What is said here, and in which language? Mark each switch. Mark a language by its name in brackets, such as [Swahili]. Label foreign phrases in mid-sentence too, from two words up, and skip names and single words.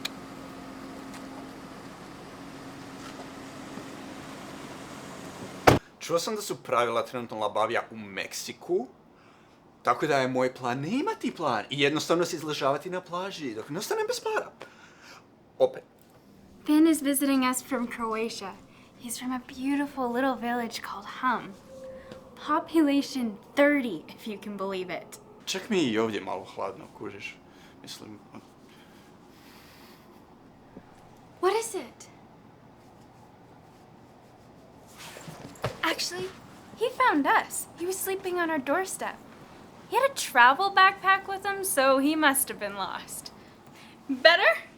[Croatian] Čuo sam da su pravila trenutno labavija u Meksiku, tako da je moj plan ne imati plan i jednostavno se izležavati na plaži dok ne ostanem bez para. Opet. [English] Finn is visiting us from Croatia. He's from a beautiful little village called Hum. Population 30, if you can believe it. [Croatian] Čak mi i ovdje malo hladno, kužiš. Mislim... [English] What is it? Actually, he found us. He was sleeping on our doorstep. He had a travel backpack with him, so he must have been lost. Better?